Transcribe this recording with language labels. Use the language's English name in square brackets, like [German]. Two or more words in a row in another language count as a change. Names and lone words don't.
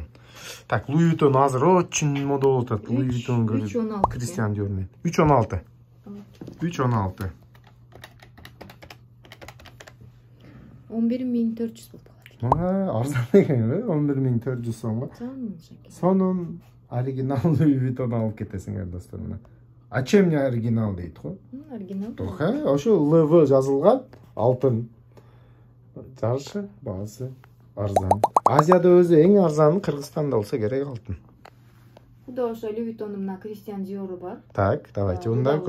[Kyrgyz] Так, Louis Vuitton азыр очень мода болуп атат. Louis Vuitton көрүп. Кристиан Диор менен. 316. 316. 11400 болуп калат. Арзан экен, 11400 сомго. Сонун оригинал Louis Vuitton алып кетесиңер достор мына. [Russian] А чем не оригинал [Kyrgyz] дейт го? Оригинал. Тоха, ошо ЛВ жазылган алтын. Жарышы баасы арзан. Азияда өзү эң арзаны Кыргызстанда болсо керек алтын. Буда ошо Louis Vuitton'ун мына Кристиан Диору бар. Так, давайте онда көрсөтөбүз.